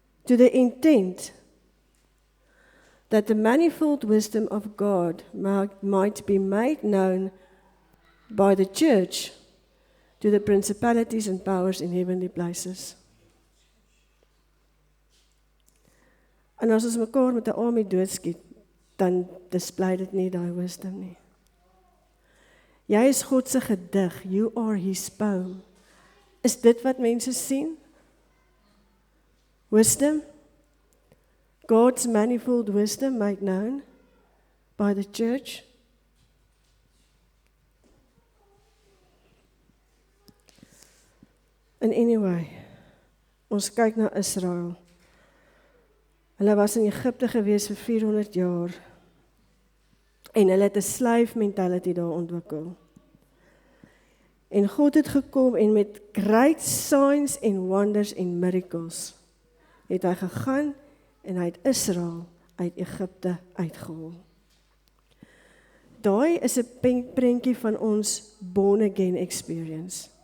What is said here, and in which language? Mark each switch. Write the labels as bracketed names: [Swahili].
[English] To the intent that the manifold wisdom of God might be made known by the church to the principalities and powers in heavenly places. [Afrikaans] En as ons mekaar met 'n army doodskiet, dan display dit nie daai wisdom nie. Jy is God se gedig, [English] you are his poem. [Afrikaans] Is dit wat mense sien? Wisdom? [English] God's manifold wisdom made known by the church? And anyway, [Afrikaans] ons kyk na Israel. Hulle was in Egipte gewees vir 400 jaar. En hulle het 'n slave mentality daar ontwikkel. En God het gekom en met [English] great signs and wonders and miracles [Afrikaans] het hy gegaan en hy het Israel uit Egipte uitgehaal. Daai is 'n prentjie van ons born again experience.